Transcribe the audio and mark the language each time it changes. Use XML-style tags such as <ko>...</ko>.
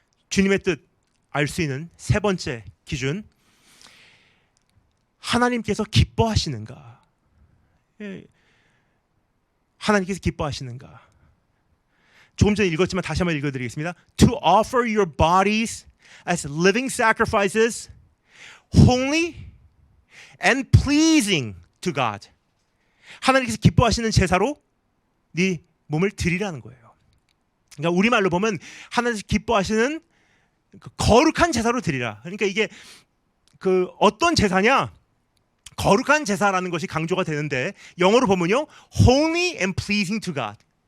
<ko>주님의 뜻 알 수 있는 세 번째 기준, 하나님께서 기뻐하시는가? 하나님께서 기뻐하시는가? 조금 전에 읽었지만 다시 한번 읽어드리겠습니다.</ko> <en>To offer your bodies as living sacrifices, holy and pleasing to God.</en> <ko>하나님께서 기뻐하시는 제사로 네 몸을 드리라는 거예요. 그러니까 우리말로 보면 하나님께서 기뻐하시는 거룩한 제사로 드리라. 그러니까 이게 그 어떤 제사냐? 거룩한 제사라는 것이 강조가 되는데 영어로 보면요,</ko> <en>holy and pleasing to God.</en>